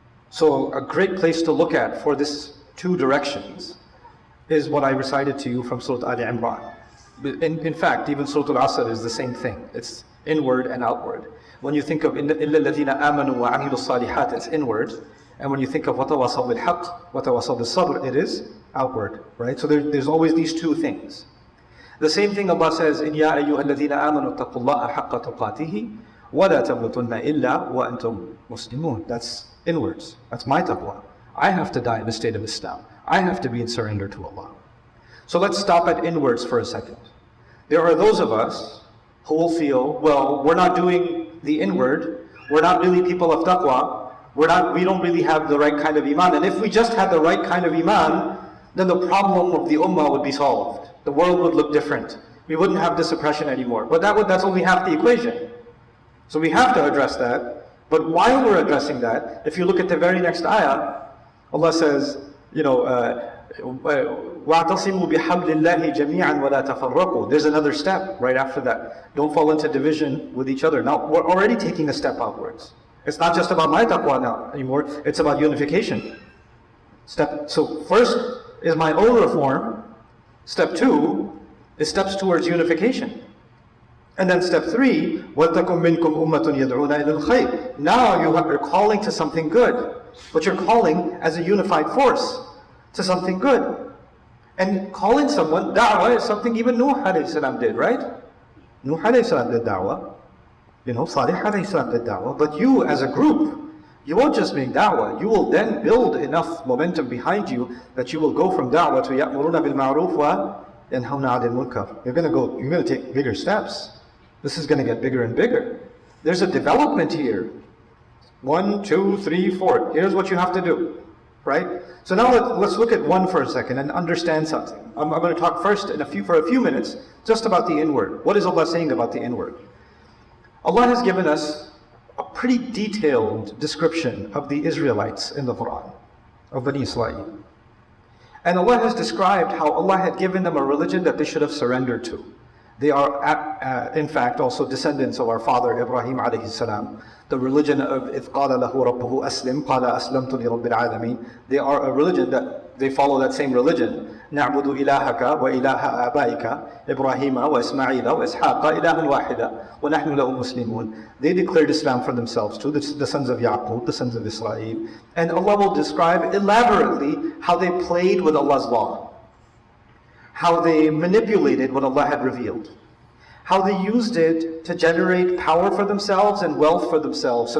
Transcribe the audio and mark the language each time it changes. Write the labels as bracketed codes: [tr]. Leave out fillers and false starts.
[en] So a great place to look at for this two directions is what I recited to you from Surah Ali Imran. In fact, even Surah Al-Asr is the same thing. It's inward and outward. When you think of [ar] إِلَّا الَّذِينَ آمَنُوا وَعَمِلُوا الصَّالِحَاتِ, [en] it's inward. And when you think of [ar] وَتَوَصَوْا بِالْحَقِّ وَتَوَصَوْا بِالصَّبْرِ, [en] it is outward. Right? So there's always these two things. The same thing Allah says in [ar] يَا أَيُّهَا الَّذِينَ آمَنُوا اتَّقُوا اللَّهَ حَقَّ تُقَاتِهِ وَلَا تَمُوتُنَّ إِلَّا وَأَنْتُمْ مُسْلِمُونَ. [en] That's inwards. That's my taqwa. I have to die in the state of Islam. I have to be in surrender to Allah. So let's stop at inwards for a second. There are those of us who will feel, well, we're not doing the inward, we're not really people of taqwa, we don't really have the right kind of iman. And if we just had the right kind of iman, then the problem of the ummah would be solved. The world would look different. We wouldn't have this oppression anymore. But that's only half the equation. So we have to address that. But while we're addressing that, if you look at the very next ayah, Allah says, [ar] وَاعْتَصِمُوا بِحَبْلِ اللَّهِ جَمِيعًا وَلَا تَفَرَّقُوا. [en] There's another step right after that. Don't fall into division with each other. Now, we're already taking a step outwards. It's not just about my taqwa now anymore, it's about unification. So first is my own reform. Step 2 is steps towards unification. And then step 3, [ar] وَلْتَكُمْ مِنْكُمْ أُمَّةٌ يَدْعُونَ إِلَى الْخَيْرِ. [en] Now you're calling to something good, but you're calling as a unified force to something good. And calling someone, da'wah is something even Nuh alayhi salam did, right? Nuh alayhi salam did da'wah. Salih alayhi salam did da'wah. But you as a group, you won't just make da'wah, you will then build enough momentum behind you that you will go from da'wah to [ar] ya'muruna bil ma'ruf wa yanhawna 'anil munkar. [en] You're going to take bigger steps. This is going to get bigger and bigger. There's a development here. 1, 2, 3, 4. Here's what you have to do. Right? So now let's look at one for a second and understand something. I'm going to talk first for a few minutes just about the inward. What is Allah saying about the inward? Allah has given us a pretty detailed description of the Israelites in the Quran, of Bani Israel. And Allah has described how Allah had given them a religion that they should have surrendered to. They are, in fact, also descendants of our father Ibrahim alayhi salam. The religion of [ar] إِذْ قَالَ لَهُ رَبُّهُ أَسْلِمْ قَالَ أَسْلَمْتُ لِرَبِّ الْعَالَمِينَ. [en] They are a religion that they follow that same religion. [ar] نَعْبُدُ إِلَهَكَ وَإِلَهَ آبَائِكَ إِبْرَاهِيمَ وَإِسْمَعِيلَ وَإِسْحَاقَ إِلَهًا وَاحِدًا وَنَحْنُ لَهُ مُسْلِمُونَ. [en] They declared Islam for themselves too, the sons of Yaqub, the sons of Israel. And Allah will describe elaborately how they played with Allah's law, how they manipulated what Allah had revealed, how they used it to generate power for themselves and wealth for themselves.